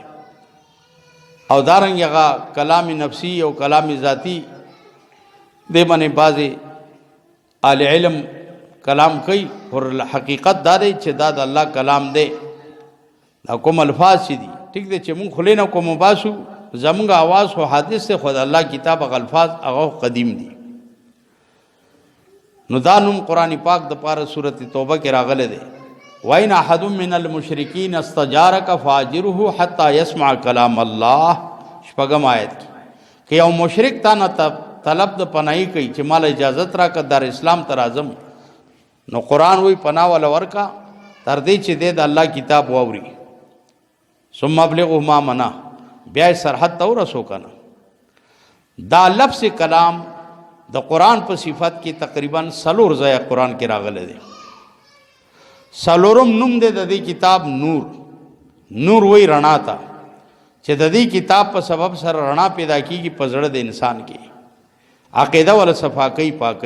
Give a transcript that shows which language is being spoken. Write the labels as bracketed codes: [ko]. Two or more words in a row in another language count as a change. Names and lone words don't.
[ps] او دارنګ هغه کلام نفسی او کلام ذاتی دې باندې بعضې اهل علم کلام کوي، پر حقیقت دا دی چې دا د الله کلام دی. دا کوم الفاظ چې دي ٹھیک دی چې مونږ خولې نه کوم باسو، زمونږ آواز خو حادث دی، خو د الله کتاب هغه الفاظ هغه قدیم دي. نو دا نوم قرآن پاک د پاره سورۃ توبه کې راغلی دی. [ar] وَإِنْ أَحَدٌ مِّنَ الْمُشْرِكِينَ اسْتَجَارَكَ فَأَجِرْهُ حَتَّى يَسْمَعَ كَلَامَ اللَّهِ. [ps] شپږم آیت کې که یو مشرک تا نه طلب د پناهی کوي چې مال اجازت راکړه در اسلام ته راځم، نو قرآن وی پناه ولا ورکا تر دې چې د الله کتاب واوري، [ar] ثم ابلغه ما منا، [ps] بیا سرحد ته ورسو کنه. دا لفظ کلام د قرآن په صفت کې تقریبا سلور ځای قرآن کې راغلی دی. سلورم نوم دی د دې کتاب نور. نور وی رڼا ته چې د دې کتاب په سبب سره رڼا پیدا کیږي په زړه د انسان کې، عقیده ول صفاکی پاکی.